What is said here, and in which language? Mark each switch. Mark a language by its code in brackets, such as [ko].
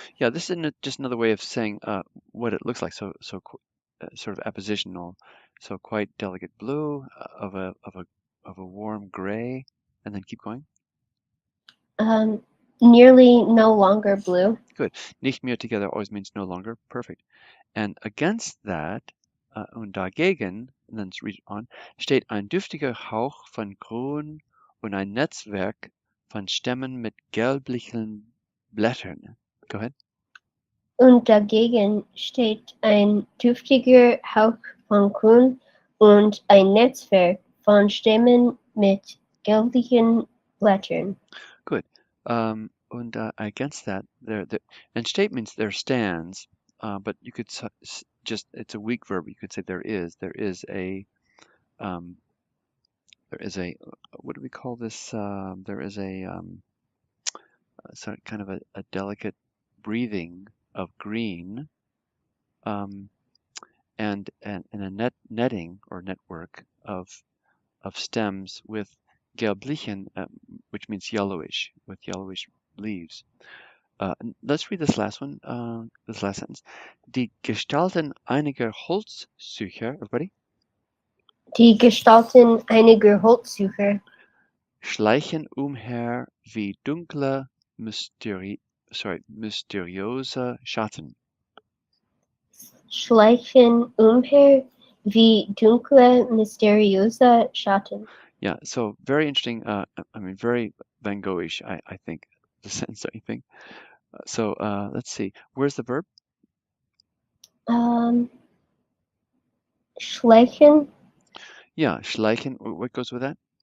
[en] Yeah, this is just another way of saying what it looks like. Sort of appositional. So quite delicate blue of a warm gray, and then keep going. Um, Nearly no longer blue. Good. [de] Nicht mehr [en] together always means no longer. Perfect. And against that, [de] und dagegen, [en] and then read on, [de] steht ein duftiger Hauch von Grün und ein Netzwerk von Stämmen mit gelblichen Blättern. [en] Go ahead. [de] Und dagegen steht ein duftiger Hauch von Grün und ein Netzwerk von Stämmen mit gelblichen Blättern. [en] Good. Und against that, and steht means there stands, but you could just, it's a weak verb. You could say there is um, what do we call this? There is so kind of a delicate breathing of green, um, and a netting or network of stems with gelblichen, which means yellowish, with yellowish leaves. Let's read this last one, this last sentence. [de] Die Gestalten einiger Holzsucher, [en] everybody, [de] Die Gestalten einiger Holzsucher schleichen umher wie dunkle, mysteriöse Schatten. schleichen umher wie dunkle, mysteriöse Schatten. [en] Yeah, so very interesting. I mean, very Van Goghish, I think, the sentence, don't you think? So let's see. Where's the verb? [de] Schleichen, [en] Yeah, schleichen. What goes with that?